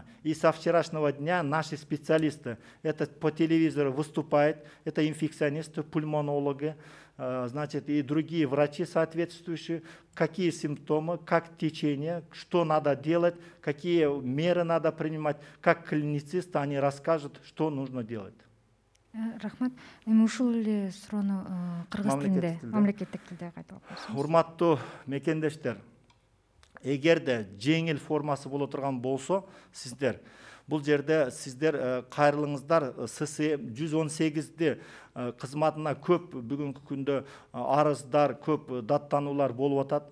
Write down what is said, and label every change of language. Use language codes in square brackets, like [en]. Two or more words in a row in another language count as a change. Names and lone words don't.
[ru] И со вчерашнего дня наши специалисты, это по телевизору выступают, это инфекционисты, пульмонологи, и другие врачи соответствующие, какие симптомы, как течение, что надо делать, какие меры надо принимать, как клиницисты, они расскажут, что нужно делать. [ky] Рахмат. Ушул эле суроону кыргыз тилинде, мамлекеттик тилде кайтып алып. Урматтуу мекендештер, эгерде жеңил формасы боло турган болсо, сиздер бул жерде сиздер кайрылыңыздар ССМ 118-де кызматына көп бүгүнкү күндө арыздар, көп даттануулар болуп атат.